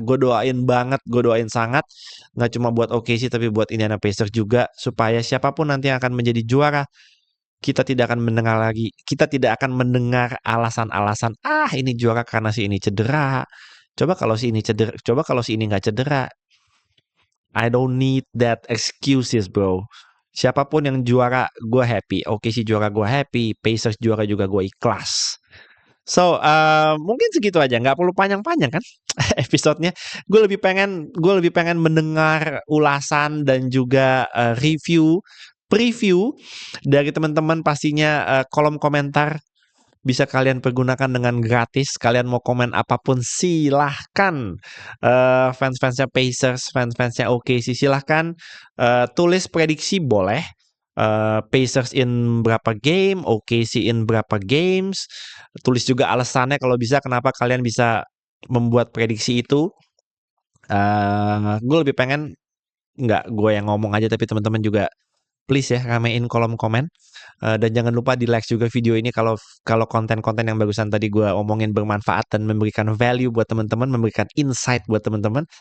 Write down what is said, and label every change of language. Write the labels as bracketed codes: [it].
[id] Gue doain banget, gue doain sangat. Nggak cuma buat OKC tapi buat Indiana Pacers juga, supaya siapapun nanti yang akan menjadi juara, kita tidak akan mendengar alasan-alasan ini juara karena si ini cedera. Coba kalau si ini nggak cedera. [en] I don't need that excuses, bro. [id] Siapapun yang juara, gue happy. OKC juara, gue happy. Pacers juara juga, gue ikhlas. So, mungkin segitu aja. Nggak perlu panjang-panjang kan episodenya. Gue lebih pengen mendengar ulasan dan juga preview dari teman-teman. Pastinya kolom komentar bisa kalian pergunakan dengan gratis. Kalian mau komen apapun silahkan. Fans-fansnya Pacers, fans-fansnya OKC silahkan. Tulis prediksi boleh. Pacers in berapa game, OKC in berapa games. Tulis juga alasannya kalau bisa kenapa kalian bisa membuat prediksi itu. Gue lebih pengen nggak gue yang ngomong aja, tapi teman-teman juga please ya ramein kolom komen. Dan jangan lupa di like juga video ini kalau konten-konten yang bagusan tadi gue omongin bermanfaat dan memberikan value buat teman-teman, memberikan insight buat teman-teman.